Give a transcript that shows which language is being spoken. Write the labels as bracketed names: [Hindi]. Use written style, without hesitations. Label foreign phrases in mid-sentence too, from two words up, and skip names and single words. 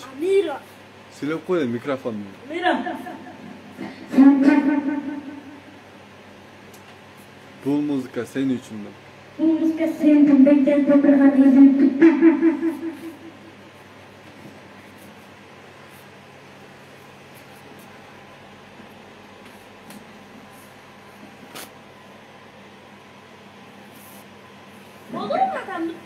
[Turkish] Amira. Söyle koy mikrofonunu. Amira. Bu müzik senin için de. [Portuguese] Música sempre bem dentro do organismo. [Turkish] Olur mu adam mutlu?